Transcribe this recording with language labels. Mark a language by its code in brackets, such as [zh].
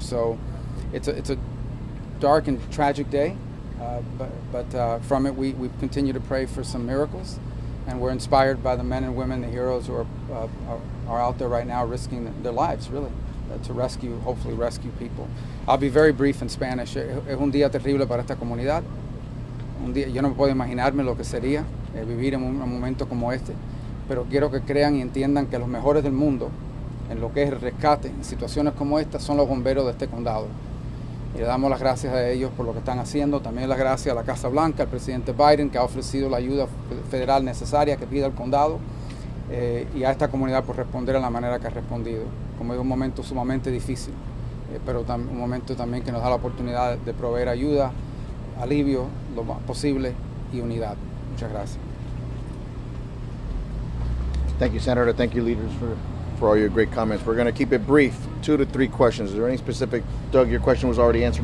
[en] So it's a dark and tragic day, but from it we continue to pray for some miracles, and we're inspired by the men and women, the heroes who are out there right now risking their lives, really, to hopefully rescue people. I'll be very brief in Spanish. [es] Es un día terrible para esta comunidad. Yo no puedo imaginarme lo que sería vivir en un momento como este, pero quiero que crean y entiendan que los mejores del mundo en lo que es el rescate en situaciones como esta son los bomberos de este condado. Y le damos las gracias a ellos por lo que están haciendo. También las gracias a la Casa Blanca, al presidente Biden, que ha ofrecido la ayuda federal necesaria que pide el condado, y a esta comunidad por responder de la manera que ha respondido. Como es un momento sumamente difícil, pero un momento también que nos da la oportunidad de proveer ayuda, alivio, lo más posible, y unidad. Muchas gracias. [en] Thank you, Senator. Thank you, leaders, for all your great comments. We're going to keep it brief, 2 to 3 questions. Is there any specific, Doug, your question was already answered?